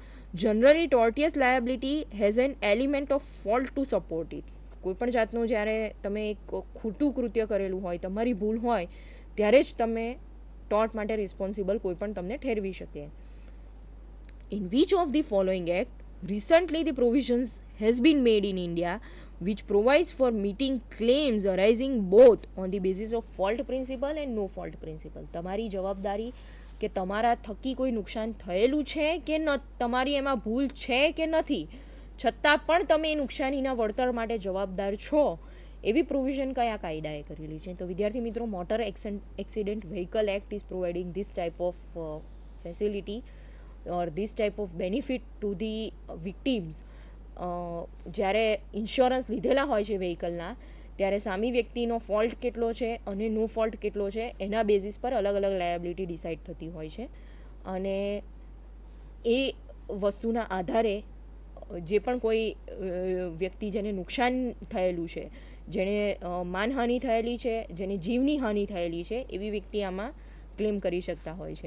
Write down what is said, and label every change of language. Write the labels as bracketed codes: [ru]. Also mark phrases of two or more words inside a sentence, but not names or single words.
[en] Generally tortious liability has an element of fault to support it. [gu] કોઈપણ જાતનું જ્યારે તમે એક ખોટું કૃત્ય કરેલું હોય, તમારી ભૂલ હોય, ત્યારે જ તમે ટોર્ટ માટે રિસ્પોન્સિબલ કોઈ પણ તમને ઠેરવી શકે. [en] In which of the following act recently the provisions has been made in India which provides for meeting claims arising both on the basis of fault principle and no fault principle. [gu] તમારી જવાબદારી કે તમારા થકી કોઈ નુકસાન થયેલું છે કે ન, તમારી એમાં ભૂલ છે કે નથી, છતાં પણ તમે એ નુકસાનીના વળતર માટે જવાબદાર છો, એવી પ્રોવિઝન કયા કાયદાએ કરેલી છે. તો વિદ્યાર્થી મિત્રો, [en] Motor Accident Vehicle Act is providing this type of facility or this type of benefit to the victims. [gu] જ્યારે ઇન્સ્યોરન્સ લીધેલા હોય છે વ્હીકલના ત્યારે સામી વ્યક્તિનો ફોલ્ટ કેટલો છે અને [en] no fault [gu] કેટલો છે એના બેઝિસ પર અલગ અલગ [en] liability decide [gu] થતી હોય છે, અને એ વસ્તુના આધારે જે પણ કોઈ વ્યક્તિ જેને નુકસાન થયેલું છે, જેને માનહાનિ થયેલી છે, જેને જીવની હાનિ થયેલી છે, એવી વ્યક્તિ આમાં ક્લેમ કરી શકતા હોય છે.